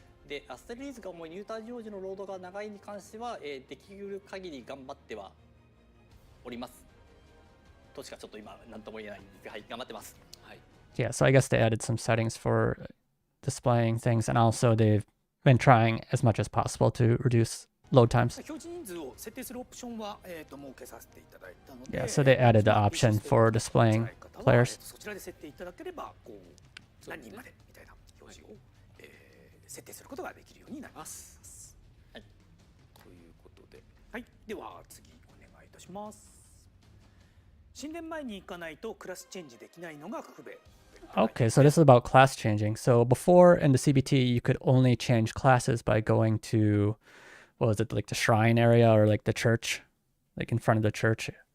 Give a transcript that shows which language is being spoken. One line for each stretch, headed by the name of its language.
Japanese: で、アステルリーズが重い入隊常時のロードが長いに関しては、できる限り頑張ってはおります。としかちょっと今何とも言えないんですが、はい、頑張ってます。はい。
English: Yeah, so I guess they added some settings for displaying things, and also they've been trying as much as possible to reduce load times.
Japanese: 表示人数を設定するオプションは設けさせていただいたので、
English: Yeah, so they added the option for displaying players.
Japanese: そちらで設定いただければこう何人までみたいな表示を、設定することができるようになります。はい。ということで、はい、では次お願いいたします。神殿前に行かないとクラスチェンジできないのが不便。
English: Okay, so this is about class changing. So before in the CBT, you could only change classes by going to, what was it, like the shrine area or like the church, like in front of the church.